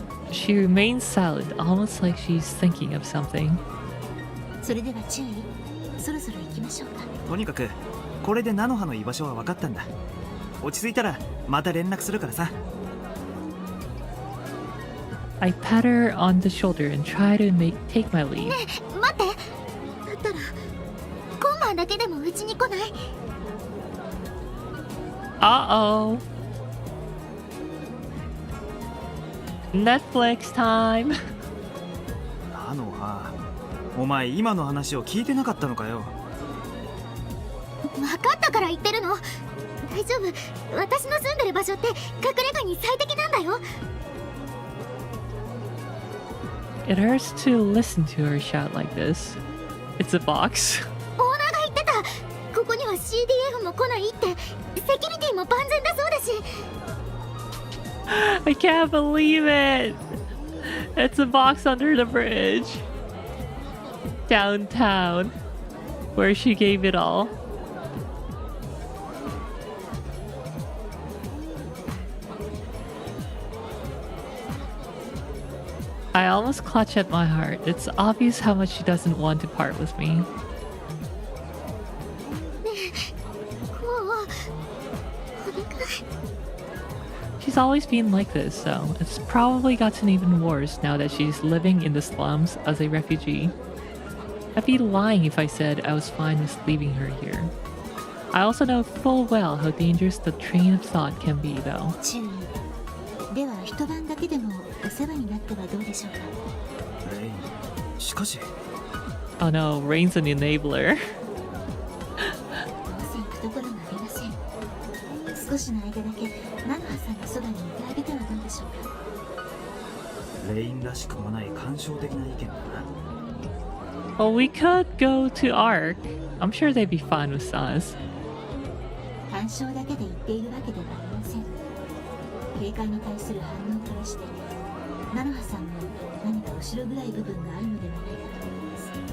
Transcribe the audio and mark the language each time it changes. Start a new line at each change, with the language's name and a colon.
English: She remains silent, almost like she's thinking of something.
Japanese: それでは注意。そろそろ行きましょうか。とにかくこれで菜の葉の居場所は分かったんだ。落ち着いたらまた連絡するからさ。
English: I pat her on the shoulder and try to take my leave.
Japanese: ねえ、待って。だったら今晩だけでもうちに来ない？
English: Uh-oh. Netflix time.
Japanese: 菜の葉、お前今の話を聞いてなかったのかよ。分かったから言ってるの。大丈夫。私の住んでる場所って隠れ家に最適なんだよ。
English: It hurts to listen to her shout like this. It's a box.
Japanese: オーナーが言ってた。ここには CDF も来ないって。セキュリティも万全だそうだし。
English: I can't believe it. It's a box under the bridge. Downtown. Where she gave it all. I almost clutch at my heart. It's obvious how much she doesn't want to part with me.
Japanese: ねえ、こう、お願い。
English: She's always been like this, so it's probably gotten even worse now that she's living in the slums as a refugee. I'd be lying if I said I was fine with leaving her here. I also know full well how dangerous the train of thought can be, though.
Japanese: 注意。では一晩だけでもお世話になってはどうでしょうか。レイン、しかし。
English: Oh no, Rain's an enabler.
Japanese: どうせ行くところがありません。少しの間だけ菜の葉さんのそばにいてあげてはどうでしょうか。レインらしくもない感傷的な意見だな。
English: Well, we could go to Ark. I'm sure they'd be fine with us.
Japanese: 干渉だけで言っているわけではありません。警戒に対する反応からして菜の葉さんも何か後ろ暗い部分があるのではないかと思います。